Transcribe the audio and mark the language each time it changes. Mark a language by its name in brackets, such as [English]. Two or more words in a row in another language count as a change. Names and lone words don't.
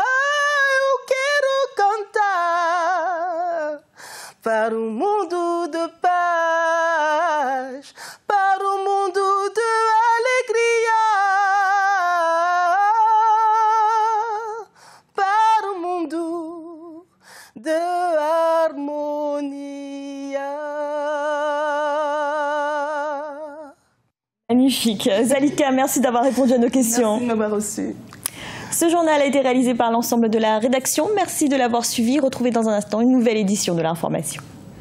[Portuguese] Eu quero cantar para um mundo de paz, para um mundo de alegria, para um mundo de harmonia. [French] magnifique. Zalika, merci d'avoir répondu à nos questions. Merci de m'avoir reçu. Ce journal a été réalisé par l'ensemble de la rédaction. Merci de l'avoir suivi. Retrouvez dans un instant une nouvelle édition de l'information.